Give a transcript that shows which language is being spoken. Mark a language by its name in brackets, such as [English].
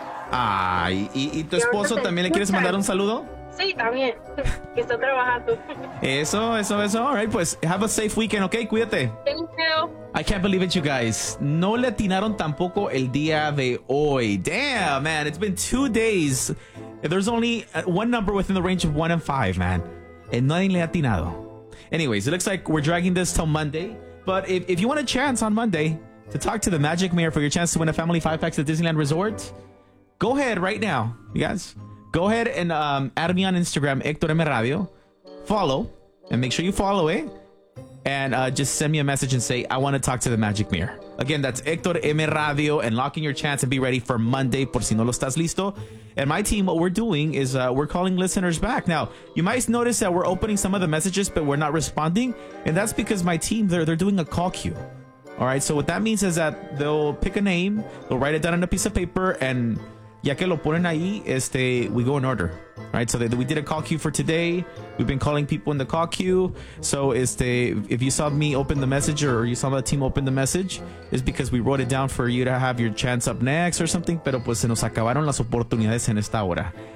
[Spanish] Ay, ¿y tu esposo también le quieres mandar un saludo? Sí, también, que está trabajando. [English] Eso, all right, pues have a safe weekend, ok, cuídate. Thank you. I can't believe it, you guys. [Spanish] No le atinaron tampoco el día de hoy. [English] Damn, man, it's been 2 days. There's only one number within the range of 1 and 5, man. And [Spanish] nadie le ha atinado. [English] Anyways, it looks like we're dragging this till Monday. But if you want a chance on Monday to talk to the Magic Mirror for your chance to win a family 5-pack at the Disneyland Resort, go ahead right now, you guys. Go ahead and add me on Instagram, Hector M. Radio. Follow and make sure you follow it. And just send me a message and say, I want to talk to the Magic Mirror. Again, that's Hector M. Radio and locking your chance and be ready for Monday [Spanish] por si no lo estás listo. [English] And my team, what we're doing is we're calling listeners back. Now, you might notice that we're opening some of the messages, but we're not responding. And that's because my team, they're doing a call queue. All right. So what that means is that they'll pick a name. They'll write it down on a piece of paper. And [Spanish] ya que lo ponen ahí, [English] we go in order. All right. So we did a call queue for today. We've been calling people in the call queue. So if you saw me open the message or you saw the team open the message, it's because we wrote it down for you to have your chance up next or something. [Spanish] Pero pues se nos acabaron las oportunidades en esta hora.